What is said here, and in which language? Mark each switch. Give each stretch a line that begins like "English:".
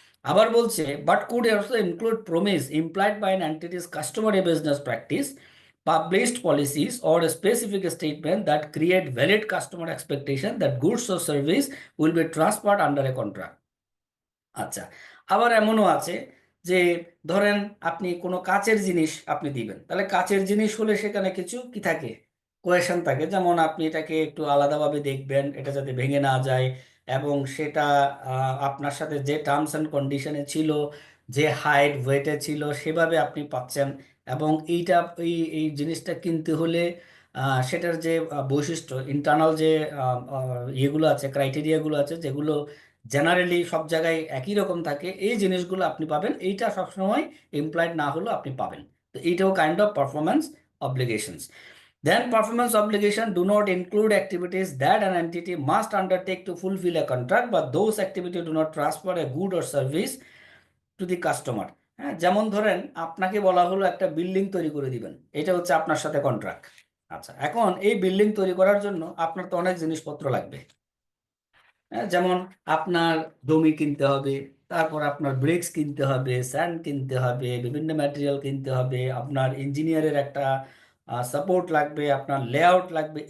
Bangla: আবার বলছে
English: But could also include promise implied by an entities customer business practice, published policies or a specific statement that create valid customer expectation that goods or service will be transferred under a contract।
Bangla: আচ্ছা, আবার এমনও আছে যে ধরেন আপনি কোনো কাচের জিনিস আপনি দিবেন, তাহলে কাচের জিনিস হলে সেখানে কিছু কি থাকে, কোয়েশন থাকে। যেমন আপনি এটাকে একটু আলাদাভাবে দেখবেন, এটা যাতে ভেঙে না যায়, এবং সেটা আপনার সাথে যে টার্মস অ্যান্ড কন্ডিশনে ছিল, যে হাইট ওয়েটে ছিল সেভাবে আপনি পাচ্ছেন। এবং এইটা এই এই জিনিসটা কিনতে হলে সেটার যে বৈশিষ্ট্য, ইন্টারনাল যে ইয়েগুলো আছে, ক্রাইটেরিয়াগুলো আছে, যেগুলো জেনারেলি সব জায়গায় একই রকম থাকে, এই জিনিসগুলো আপনি পাবেন। এইটা সবসময় এমপ্লয়েড না হলেও আপনি পাবেন। তো এইটাও
English: Kind of performance obligations. Then performance obligation do not include activities that an entity must undertake to fulfill a contract, but those activities do not transfer a good or service to the customer।
Bangla: হ্যাঁ, যেমন ধরেন আপনাকে বলা হলো একটা building তৈরি করে দিবেন, এটা হচ্ছে আপনার সাথে কন্ট্রাক্ট। আচ্ছা, এখন এই বিল্ডিং তৈরি করার জন্য আপনার তো অনেক জিনিসপত্র লাগবে। যেমন আপনার জমি কিনতে হবে, তারপর আপনার ব্রিক্স কিনতে হবে, স্যান্ড কিনতে হবে, বিভিন্ন ম্যাটেরিয়াল কিনতে হবে, আপনার ইঞ্জিনিয়ারের একটা সাপোর্ট লাগবে, আপনার লেআউট লাগবে।